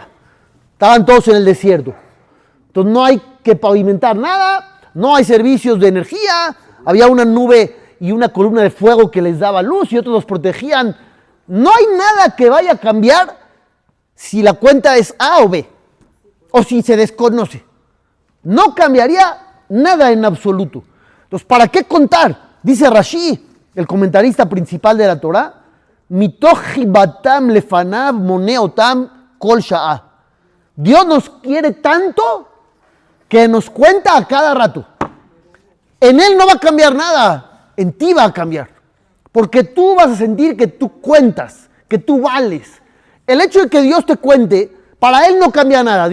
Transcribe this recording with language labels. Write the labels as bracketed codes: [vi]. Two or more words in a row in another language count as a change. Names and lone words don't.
[es] Estaban todos en el desierto. Entonces no hay que pavimentar nada, no hay servicios de energía, había una nube y una columna de fuego que les daba luz y otros los protegían. No hay nada que vaya a cambiar si la cuenta es A o B, o si se desconoce. No cambiaría nada en absoluto. Entonces, ¿para qué contar? Dice Rashi, el comentarista principal de la Torá, [he] מתוך חיבתן לפניו מונה אותם כל שעה. [es] Dios nos quiere tanto que nos cuenta a cada rato. En Él no va a cambiar nada, en ti va a cambiar. Porque tú vas a sentir que tú cuentas, que tú vales. El hecho de que Dios te cuente, para Él no cambia nada.